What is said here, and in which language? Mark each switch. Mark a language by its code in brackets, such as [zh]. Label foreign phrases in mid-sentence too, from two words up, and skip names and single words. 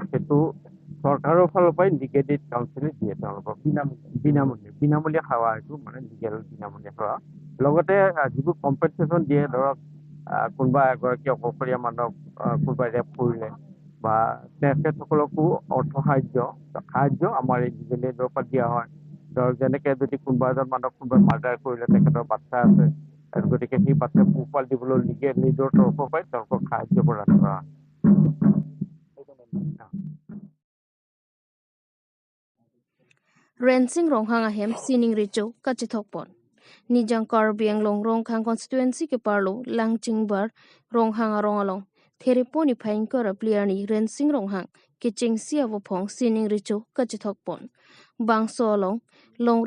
[as] সেইটো চৰকাৰৰ ফালৰ পৰাই [en] legal aid council [as] দিয়ে তেওঁলোকক বিনামূলীয়া সেৱা এইটো মানে লিগেল বিনামূলীয়া সেৱা লগতে যিবোৰ কম্পেনচেশ্যন দিয়ে ধৰক কোনোবা এগৰাকী অকলশৰীয়া মানুহক কোনোবাই ৰেপ কৰিলে বা তেখেতসকলকো অৰ্থ সাহায্য আমাৰ এই [en] legal aid [as] পৰা দিয়া হয় ধৰক যেনেকৈ যদি কোনোবা এজন মানুহক কোনোবাই মাৰ্ডাৰ কৰিলে তেখেতৰ বাচ্ছা আছে গতিকে সেই বাচ্ছা পোহপাল দিবলৈ [en] legal aid [as] তৰফৰ পৰাই তেওঁলোকক সাহায্য প্ৰদান কৰা হয় [mjw] Rensing Ronghang ahem sining richo kachithokpon Nijang Karbi Anglong Ronghang constituency ke parlo Langchingbar Ronghang arongalong Thereponi Painkor Pliani Rensing Ronghang ke chingsi avopong sining richo kachithokpon Bangso along Longri